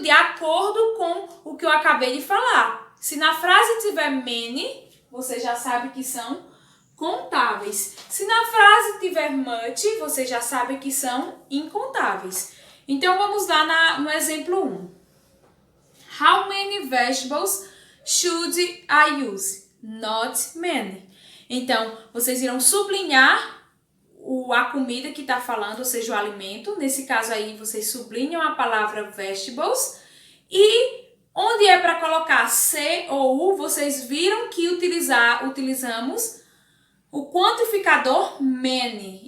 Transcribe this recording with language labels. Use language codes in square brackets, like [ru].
[pt] De acordo com o que eu acabei de falar. Se na frase tiver many, você já sabe que são contáveis. Se na frase tiver much, você já sabe que são incontáveis. Então, vamos lá no exemplo 1. [en] How many vegetables should I use? Not many. [pt] Então, vocês irão sublinhar a comida que está falando, ou seja, o alimento. Nesse caso aí, vocês sublinham a palavra vegetables. E onde é para colocar C ou U, vocês viram que utilizamos o quantificador many.